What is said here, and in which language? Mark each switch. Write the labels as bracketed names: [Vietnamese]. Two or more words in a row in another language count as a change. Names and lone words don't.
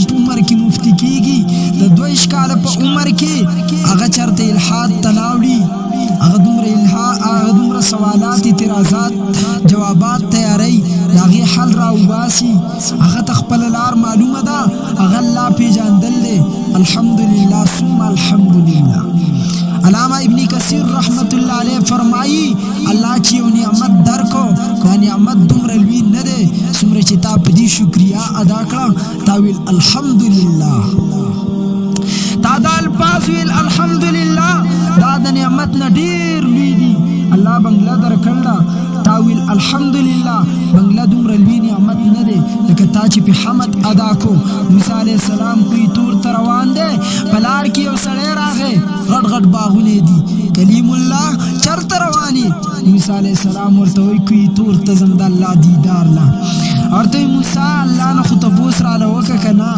[Pashto] په عمر کې مفتي کېږي د 22 کاله په عمر کې هغه چېرته الحاد ته لاوړي هغه دومره سوالات اعتراضات جوابات تیاروي د هغې حل راوباسي هغه ته خپله لار معلومه ده هغه الله پېژندل دی [Arabic] الحمدلله ثم الحمدلله [Pashto] علامہ ابن کثیر [Arabic] رحمت اللہ علیہ [Pashto] فرمائی اللہ چې یو نعمت درکو دا نعمت دومره لوی نه دی څومره چې تا په دې شکریا ادا کړه تا ویل الحمدلله تا دا الفاظ ویل الحمدلله دا د نعمت نه الله بنگله درکړه تاویل الحمدلله بنگله دومره لوی نعمت نه دی لکه تا چې په حمد ادا کو موسی [Arabic] علیه السلام [Pashto] کوی تور ته روان دی په لار کې یو سړی راغی غټ غټ باغونه دي کلیم الله چرته رواني موسی [Arabic] علیه السلام [Pashto] ورته وایي کوی تور ته ځم د الله دیدار لا ورته موسی الله نه خو تپوس راله وکړه که نه